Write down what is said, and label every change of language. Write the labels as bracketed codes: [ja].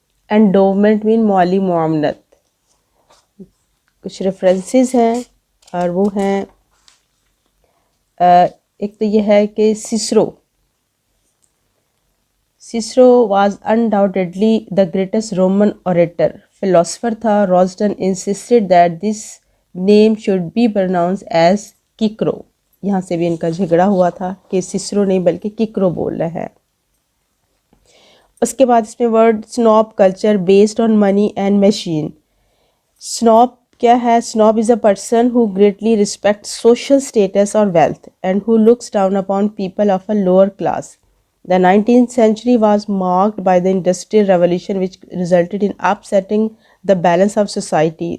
[ur] Endowment مین مالی معاونت. کچھ ریفرنسز ہیں اور وہ ہیں ایک تو یہ ہے کہ سیسرو was [en] undoubtedly the greatest Roman orator. [ur] Philosopher تھا. [en] Ralston insisted that this name should be pronounced as Cicero. [ur] یہاں سے بھی ان کا جھگڑا ہوا تھا کہ سیسرو نہیں بلکہ کیکرو بول رہے ہیں. اس کے بعد اس میں [en] Word snob culture based on money and machine. [ur] سنوب کیا ہے؟ [en] Snob is a person who greatly respects social status or wealth and who looks down upon people of a lower class. The 19th century was marked by the Industrial Revolution, which resulted in upsetting the balance of society.